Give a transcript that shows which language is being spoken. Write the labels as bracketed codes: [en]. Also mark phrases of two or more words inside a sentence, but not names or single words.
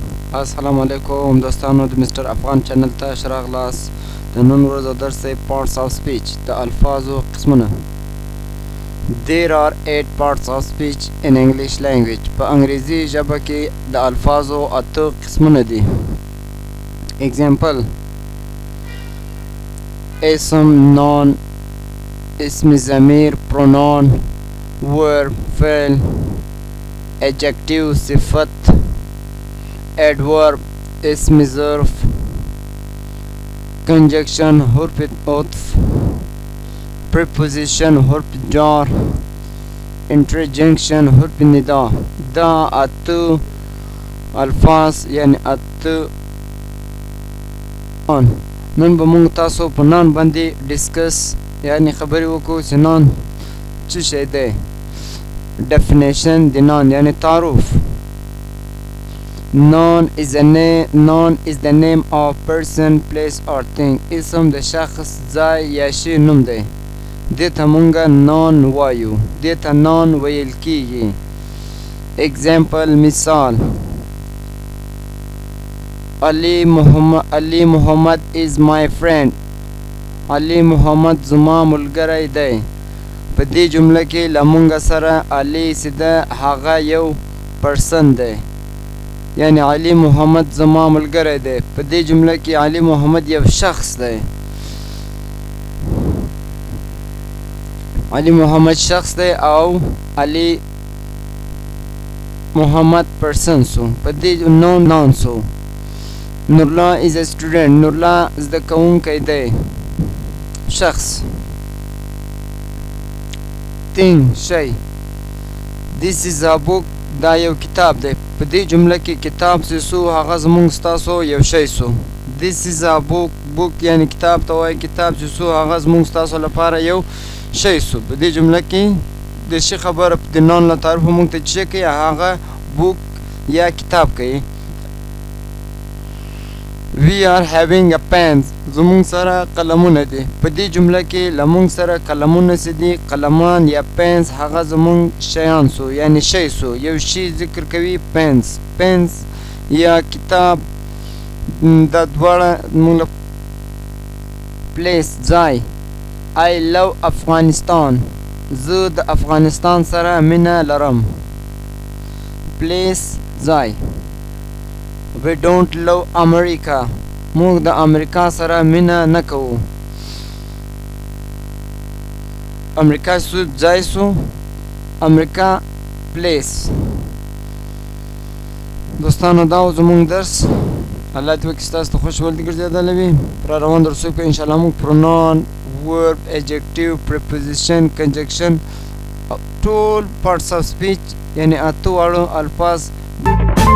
[ps] السلام علیکم دوستانو د مستر افغان چینل ته ښه راغلاست. د نن ورځو درس دی [en] parts of speech [ps] د الفاظو قسمونه. [en] There are 8 parts of speech in English language. [ps] په انګریزي ژبه کې د الفاظو 8 قسمونه دي. [en] Example: [ps] اسم، noun، اسم ضمیر، pronoun، verb، فعل، adjective، صفت، adverb، اسم ظرف، conjunction، حرف عطف، preposition، حرف جار، interjection، حرف ندا. دا 8 الفاظ یعنی 8 نن به موږ تاسو په نان باندې ډسکس یعنی خبرې وکړو چې نان څه شی دی. definition د نان یعنی تعارف. [en] Noun is the name of person, place or thing. [ps] اسم د شخص، ځای یا شی نوم دی. دیتا مونږه noun وایو، دیتا noun ویل کیږي. [en] Example: [ps] مثال: [en] Ali Muhammad is my friend. [ps] Ali Muhammad زما ملګری دی. په دې جمله کې له مونږ سره علي سیده هغه یو پرسن دی، یعنی علي محمد زما ملګری دی. په دې جمله کې علي محمد یو شخص دی. علي محمد شخص دی او علي محمد پرسن سو. په دې نون سو. نورلا [en] is a student. [ps] نورلا زده کوونکی دی. شخص. [en] thing شی. This is a book. [ps] دا یو کتاب دی. په دې جمله کې کتاب چې سو هغه زمونږ ستاسو یو شی سو. [en] This is a book [ps] یعنی کتاب ته وایي کتاب چې سو هغه زمونږ ستاسو لپاره یو شی سو. په دې جمله کې د شي خبره د نون له تعریف مونږ ته چې کوي هغه بوک یا کتاب کوي. [en] We are having a pen. [ps] زمونږ سره قلمونه دي. په دې جمله کې له مونږ سره قلمونه څه دي؟ قلمان یا پنس هغه زمونږ شیان سو یعنی شی سو. یو شی ذکر کوي پنس یا کتاب. دا دواړه مونږ پلیس ځای. [en] I love افغانستان. [ps] زه د افغانستان سره مینه لرم. پلیس ځای. [en] We don't love America. [ps] موږ د امریکا سره مینه نه کوو. امریکا سو ځای سو. امریکا پلیس. دوستانو دا و زمونږ درس. الله دې وکړي ستاسو ته خوښ ولدي ګرځېدلی وي. پر روان درسو کې انشاءالله موږ [en] pronoun، verb، adjective، preposition، conjunction [ps] ټول [en] parts of speech [ps] یعنی 8 واړه الفاظ